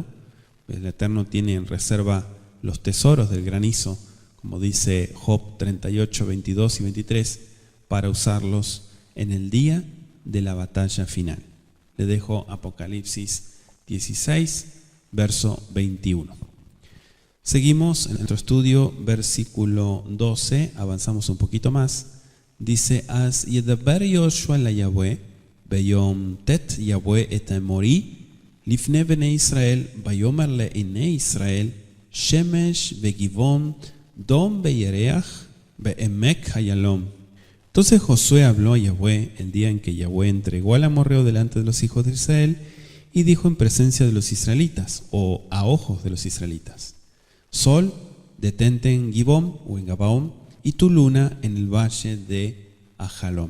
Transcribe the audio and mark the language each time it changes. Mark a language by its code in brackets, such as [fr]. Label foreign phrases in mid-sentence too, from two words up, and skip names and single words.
[es] El Eterno tiene en reserva los tesoros del granizo, como dice Job 38, 22 y 23, para usarlos en el día de la batalla final. Le dejo Apocalipsis 16, verso 21. Seguimos en nuestro estudio, versículo 12, avanzamos un poquito más. Dice: [he] אז ידבר יהושע ליהוה ביום תת יהוה את האמרי לפני בני ישראל ויאמר לעיני ישראל שמש בגבעון דום וירח בעמק אילון. [es] Entonces Josué habló a Yahweh el día en que Yahweh entregó al amorreo delante de los hijos de Israel, y dijo en presencia de los israelitas, o a ojos de los israelitas: Sol, detente en Gibón o en Gabaón, y tu luna en el valle de Ajalón.